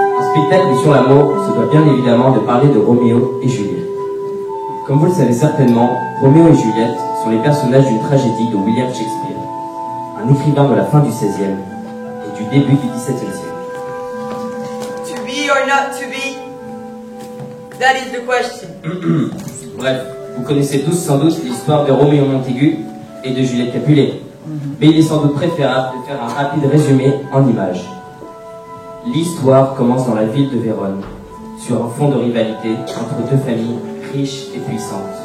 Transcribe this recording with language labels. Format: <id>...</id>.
<fr>spectacle sur l'amour se doit bien évidemment de parler de Roméo et Juliette. Comme vous le savez certainement, Roméo et Juliette sont les personnages d'une tragédie de William Shakespeare, un écrivain de la fin du XVIe et du début du XVIIe siècle.</fr> <en>To be or not to be, that is the question.</en> <fr>Bref, vous connaissez tous sans doute l'histoire de Roméo Montaigu et de Juliette Capulet, mais il est sans doute préférable de faire un rapide résumé en images. L'histoire commence dans la ville de Vérone, sur un fond de rivalité entre deux familles riches et puissantes.</fr>